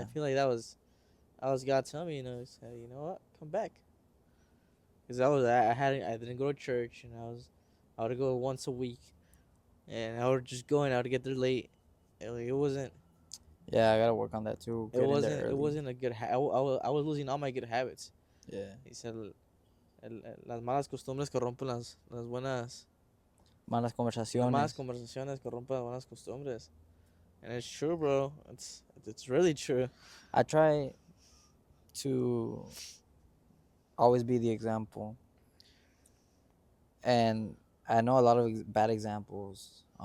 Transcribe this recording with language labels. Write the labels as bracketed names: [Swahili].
[English] I feel like that was God telling me, he said, you know what, come back. Cause I didn't go to church, and I would go once a week, and I would just go and I would get there late. It wasn't. Yeah, I gotta work on that too. It wasn't. It wasn't a good. I was losing all my good habits. Yeah. [Spanish] He said, las malas costumbres corrompen las buenas. Malas conversaciones. Las malas conversaciones corrompen las buenas costumbres. [English] And it's true, bro. It's really true. I try to always be the example, and I know a lot of bad examples.